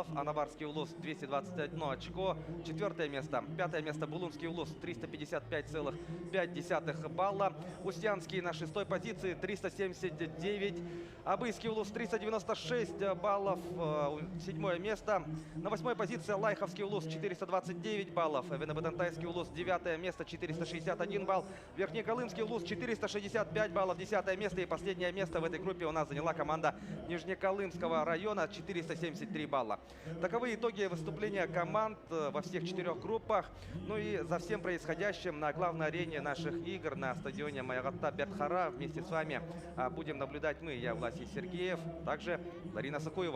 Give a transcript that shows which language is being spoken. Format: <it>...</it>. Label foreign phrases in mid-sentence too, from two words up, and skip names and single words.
<ru>Анаварский улус 221 очко. Четвертое место. Пятое место Булунский улус 355,5 балла. Устьянский на шестой позиции 379. Абыйский улус 396 баллов. Седьмое место. На восьмой позиции Лайховский улус 429 баллов. Венебатантайский улус 9 место 461 балл. Верхнеколымский улус 465 баллов, 10 место. И последнее место в этой группе у нас заняла команда Нижнеколымского района 473 балла. Таковы итоги выступления команд во всех 4 группах. Ну и за всем происходящим на главной арене наших игр на стадионе Майгатта Бердхара вместе с вами будем наблюдать мы, я Власий Сергеев, также Ларина Сакуева.</ru>